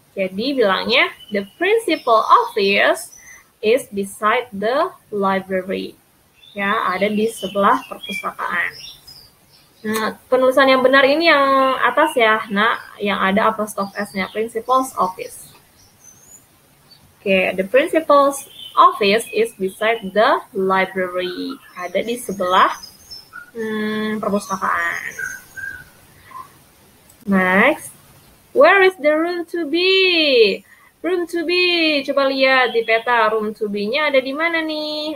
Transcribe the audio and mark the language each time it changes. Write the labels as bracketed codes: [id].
[id] Jadi bilangnya, [en] the principal office is beside the library. [id] Ya, ada di sebelah perpustakaan. Nah, penulisan yang benar ini yang atas ya, nah, yang ada apostrophe S-nya, principal's office. [en] Oke, the principal's office is beside the library. [id] Ada di sebelah perpustakaan. [en] Next, where is the room to be? [id] Room to be, coba lihat di peta, room to be-nya ada di mana nih?